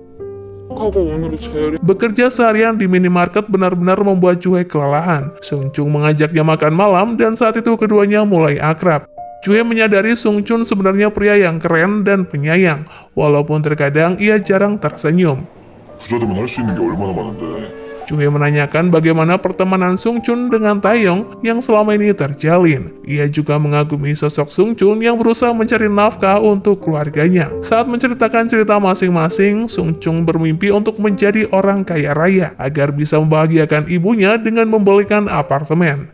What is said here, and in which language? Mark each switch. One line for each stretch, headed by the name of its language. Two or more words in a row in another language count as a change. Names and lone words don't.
Indonesian: Bekerja seharian di minimarket benar-benar membuat Ju-hye kelelahan. Sung Chun mengajaknya makan malam dan saat itu keduanya mulai akrab. Ju-hye menyadari Sung Chun sebenarnya pria yang keren dan penyayang, walaupun terkadang ia jarang tersenyum.
Korean: 부자 되면 할 수 있는 게 얼마나 많은데.
Indonesian: Ju-hye menanyakan bagaimana pertemanan Sung Chun dengan Taeyong yang selama ini terjalin. Ia juga mengagumi sosok Sung Chun yang berusaha mencari nafkah untuk keluarganya. Saat menceritakan cerita masing-masing, Sung Chun bermimpi untuk menjadi orang kaya raya agar bisa membahagiakan ibunya dengan membelikan apartemen.